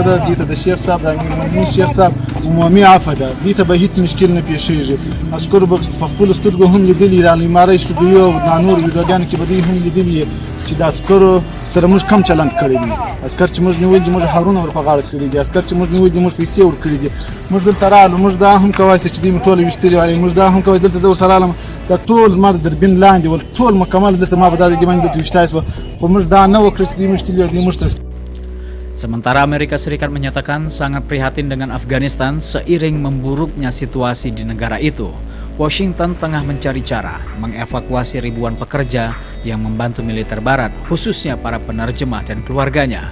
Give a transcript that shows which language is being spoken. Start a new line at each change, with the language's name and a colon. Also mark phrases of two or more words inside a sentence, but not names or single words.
Pashto: ده دوی ته د شیخ صاحب د امیرالمؤمنین شیخ صاحب عمومي عفوه ده دوی ته به هېڅ مشکل نه پیښېږي عسکرو به په خپلو سترګو هم لیدلي د المارۍ سټوډیو او د نورو ویډیوګانو کې به دوی هم لیدلي چې د عسکرو سره موږ کم چلند کړی دی عسکر چې موږ نیولي دي موږ هارونه ور په غاړه کړي دي عسکر چې موږ نیولي دي موږ پیسې ورکړي دي موږ دلته راغلو موږ دا هم کوای چې دوی مو ټوله ویشتلي وای موږ دا هم کوای دلته زه ورته راغلم دا ټول زما د دربین لاندې ول ټول مکمل دلته ما به دا دګې باندې دلته ویشتای سوه خو موږ دا نه وکړه چې دوی ویشتلي وای دوی موږ ته.
Indonesian: Sementara Amerika Serikat menyatakan sangat prihatin dengan Afghanistan seiring memburuknya situasi di negara itu. Washington tengah mencari cara mengevakuasi ribuan pekerja yang membantu militer Barat, khususnya para penerjemah dan keluarganya.